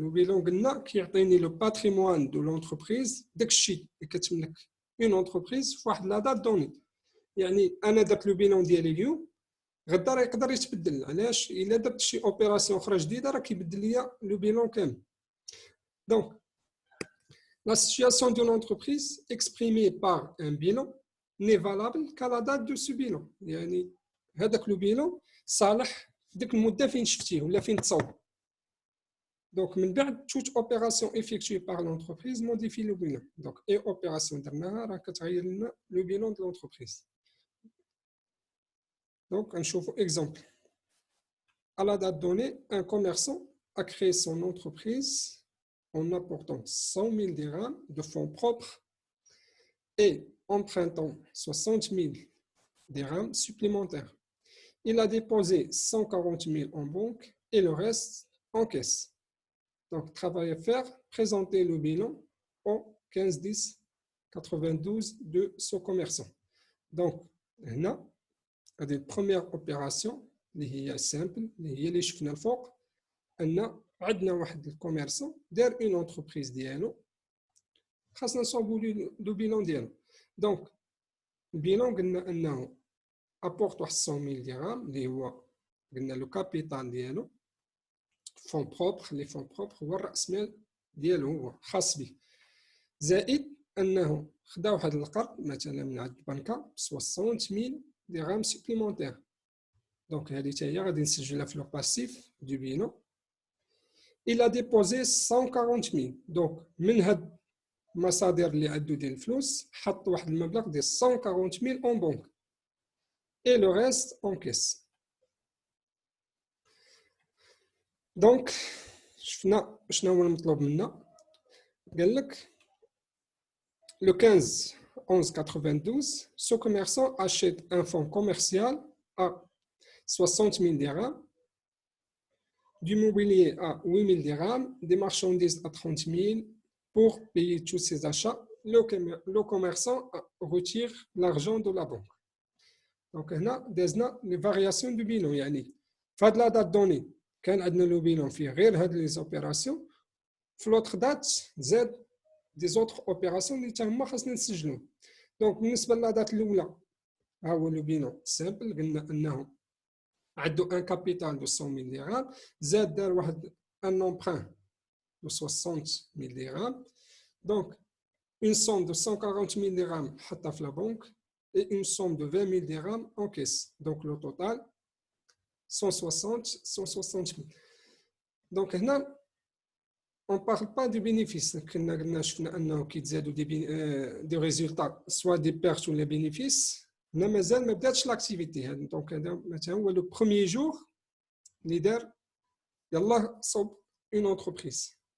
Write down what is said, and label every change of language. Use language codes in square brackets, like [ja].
[ar] لو بيلون قلنا كيعطيني لو باتريمون دو لونتربريز داكشي اللي كتملك اون اونتربريز فواحد لا دات دوني. يعني انا درت لو بيلون ديالي اليوم غدا راه يقدر يتبدل. علاش؟ الا درت شي اوبيراسيون اخرى جديده راه كيبدل ليا لو بيلون كامل. [fr] دونك la situation de l'entreprise exprimée par un bilan n'est valable qu'à la date de ce bilan. [ar] يعني هذاك لو بيلون صالح ديك المده فين شفتيه ولا فين تصاوب. [fr] دونك من بعد toute opération effectuée par l'entreprise modifie le bilan. [ar] دونك اي اوبيراسيون درناها راه كتغير لنا لو بيلون de l'entreprise. دونك نشوفوا exemple. [fr] À la date donnée, un commerçant a créé son entreprise en apportant 100,000 dirhams de fonds propres et empruntant 60,000 dirhams supplémentaires. Il a déposé 140,000 en banque et le reste en caisse. Donc, travail à faire, présenter le bilan au 15-10-92 de ce commerçant. [ar] Donc, هنا هذه première opération اللي هي simple اللي هي اللي شفنا الفوق ان عندنا واحد الكوميرسون دار اون اونتربريز ديالو خاصنا نصوبوا لو بيلون ديالو. دونك البيلون قلنا انه ابورت واحد 100,000 درهم اللي هو قلنا لو كابيتال ديالو فون بروبر لي فون بروبر هو الراس مال ديالو هو خاص به زائد انه خدا واحد القرض مثلا من عند البنكه ب 60000 درهم سوبليمونتير دونك هذه حتى هي غادي نسجلها في لو باسيف دو بينو il a déposé 140000 دونك من هاد المصادر اللي عنده ديال الفلوس حط واحد المبلغ ديال 140000 اون بنك et le reste en caisse. [fr] Donc, شفنا شنو هو المطلوب منا قال لك le 15 11 92 ce commerçant achète un fonds commercial à 60 000 dirhams, du mobilier à 8 000 dirhams, des marchandises à 30 000 pour payer tous ses achats. Le commerçant retire l'argent de la banque. [ar] Donc, هنا دازنا les variations du bilan يعني في هاد لا دات دوني كان عندنا لو بيلون فيه غير هاد لي زوبيراسيون في لوتر دات زاد دي زوتر اوبيراسيون اللي تاهما خاصنا نسجلو دونك بالنسبه لا دات الاولى ها هو لو بيلون سامبل قلنا انه عنده ان كابيتال دو 100000 درهم زاد دار واحد ان امبران دو 60000 درهم دونك une somme de 140000 dirhams حطها في لا بنك et une somme de 20 000 dirhams en caisse. [fr] Donc le total 160 000. Donc هنا on ne parle pas du bénéfice. [ar] كنا قلنا شفنا انه كيتزادوا دي ريزولطا سوا دي بيرت ولا بينيفيس هنا مازال ما بداتش لاكتيفيتي هذا دونك هذا مثلا هو لو بروميير جور اللي دار يلاه صوب اون انتربريز